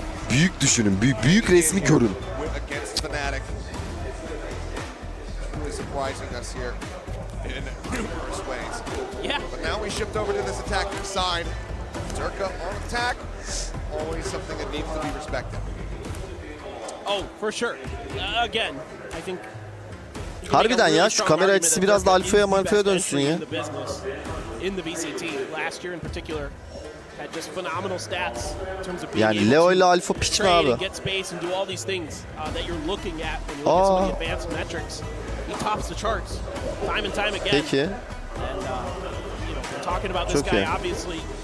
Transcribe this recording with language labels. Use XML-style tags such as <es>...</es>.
<tr>Büyük düşünün, büyük resmi görün.</tr> <en>Against Fnatic. Really surprising us here in numerous ways. Yeah. But now we shift over to this attacking side. Durka on attack, always something that needs to be respected. Oh, for sure. Again, I think.</en> <tr>Harbiden ya şu kamera açısı biraz da alfaya dönsün ya.</tr> <en>In the VCT last year in particular had just phenomenal stats in terms of being</en> <tr>yani Leo ile Alfa piç mi abi?</tr> <en>Get space and do all these things that you're looking at when you look at some of the advanced metrics. He tops the charts time and time again.</en> <tr>Peki.</tr> <en>And we're talking about this guy obviously.</en>